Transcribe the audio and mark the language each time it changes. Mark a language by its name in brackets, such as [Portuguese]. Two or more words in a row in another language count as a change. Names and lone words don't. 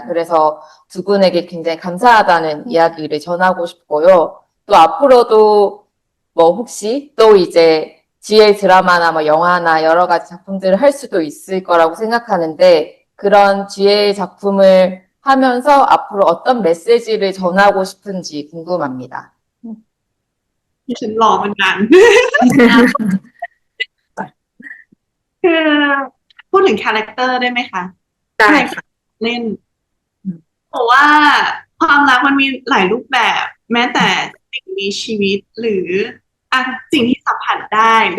[Korean] 그래서 두 분에게 굉장히 감사하다는 이야기를 전하고 싶고요. 또 앞으로도 뭐 혹시 또 이제 GL 드라마나 뭐 영화나 여러 가지 작품들을 할 수도 있을 거라고 생각하는데 그런 GL 작품을 하면서 앞으로 어떤 메시지를 전하고 싶은지 궁금합니다. [Thai] ฉันรอมันนาน คือพูดถึงคาแรคเตอร์ได้ไหมคะ ได้ค่ะ เล่นเพราะว่าความรักมันมีหลายรูปแบบ แม้แต่สิ่งมีชีวิตหรืออ่ะสิ่งที่สัมผัสได้ห